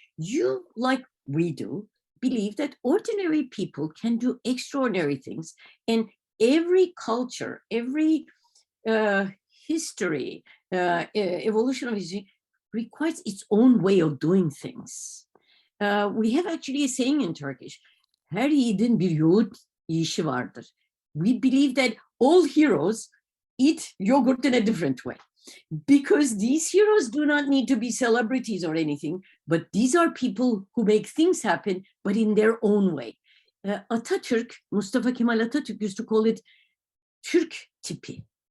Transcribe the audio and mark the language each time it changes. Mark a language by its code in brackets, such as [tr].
[en] You, like we do, believe that ordinary people can do extraordinary things. And every culture, every history, evolution of history requires its own way of doing things. We have actually a saying in Turkish, [tr] her yiğidin bir yoğurt yiyişi vardır. [en] We believe that all heroes eat yogurt in a different way, because these heroes do not need to be celebrities or anything, but these are people who make things happen, but in their own way. Atatürk, Mustafa Kemal Atatürk used to call it Türk tipi.